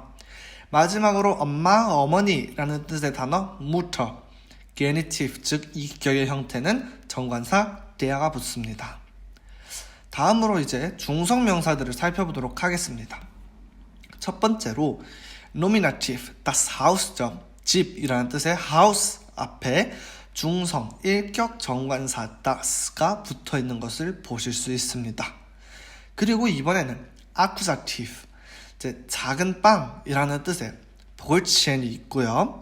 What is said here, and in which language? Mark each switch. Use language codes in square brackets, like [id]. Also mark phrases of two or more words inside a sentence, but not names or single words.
[ko] 마지막으로 엄마, 어머니라는 뜻의 단어 Mutter, genitive 즉 이격의 형태는 정관사 der가 붙습니다. 다음으로 이제 중성명사들을 살펴보도록 하겠습니다. 첫 번째로 nominative, [de] das Haus [ko] 죠. 집이라는 뜻의 house 앞에 중성, 일격 정관사 das가 붙어있는 것을 보실 수 있습니다. 그리고 이번에는 accusative, 이제 작은 빵이라는 뜻의 볼치엔이 있고요.